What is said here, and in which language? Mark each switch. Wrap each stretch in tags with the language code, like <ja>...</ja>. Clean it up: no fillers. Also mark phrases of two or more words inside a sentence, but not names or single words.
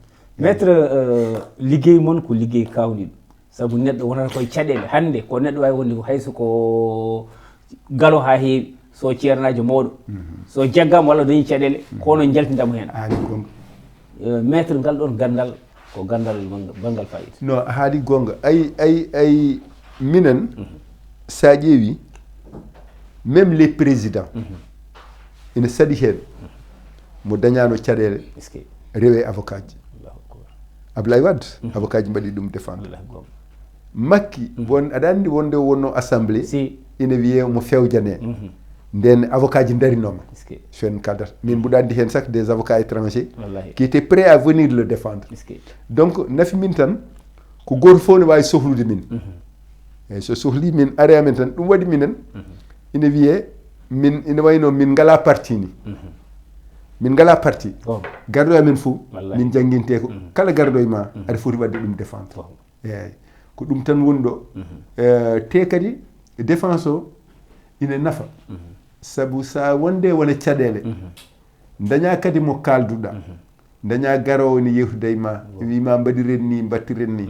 <ff>maître liggey moon ko liggey kawniɗo saabu neɗɗo wonata koye caɗele hande ko neɗɗo wawi wonde ko hayso ko galo ha heewi so ceernajo mawɗo so jaggama walla dañi caɗele kono jaltidamo hen haali gonga maître ngal ɗon gandal ko gandal bangal fayida non haali gonga ay minen sa ƴeewi</ff> <fr>même les présidents</fr> <ff>ina saɗi hen mo dañano caɗele rewe avocat ji Ablaye Wade avocat ji mbaɗi ɗum défendre Macky won aɗa andi wonde wonno assemblée ina wiye mo fewjane nden avocat ji darinoma fen kaldata min mbuɗa andi hen sax</ff> <fr>des avocats étrangers qui étaient prêts à venir le défendre</fr> <ff>donc nafi min tan ko goto fof ne wawi sohlude min eyyi so sohli min ari amen tan ɗum waɗi minen ina wiye min ina wayno min ngala parti ni min ngala parti garɗo amen fof min jangguinte ko kala garɗo e ma aɗa foti wadde ɗum défendre eyyi ko ɗum tan woni ɗo te kadi défense o ina nafa saabu sa wonde wona caɗele daña kadi mo kalduɗa daña garowo ne yewtude e ma wima mbaɗiren ni battiren ni</ff>